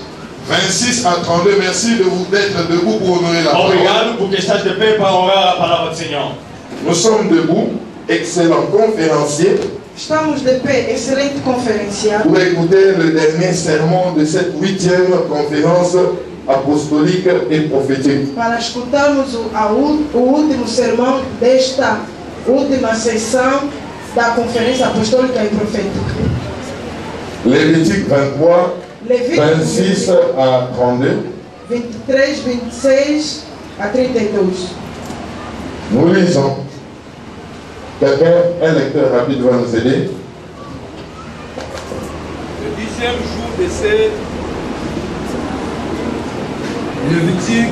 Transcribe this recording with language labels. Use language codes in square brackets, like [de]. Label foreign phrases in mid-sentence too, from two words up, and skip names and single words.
[fr] 26 à 32, merci de vous d'être debout pour honorer la parole. [pt] Obrigado porque estás de pé para honrar a palavra do Senhor. [fr] Nous sommes debout, excellent conférencier. [pt] Estamos de pé, excelente conferencial. [fr] Pour écouter le dernier sermon de cette 8e conférence apostolique et prophétique. [pt] Para escutarmos o último sermão desta última sessão da conferência apostólica e profética. [fr] Lévitique 23, [pt] Levítico [fr] 26 à 32. [pt] 23, 26 a 32. [fr] Nous lisons. Quelqu'un, un lecteur rapide va nous aider. Le 10e jour de ces Lévitique.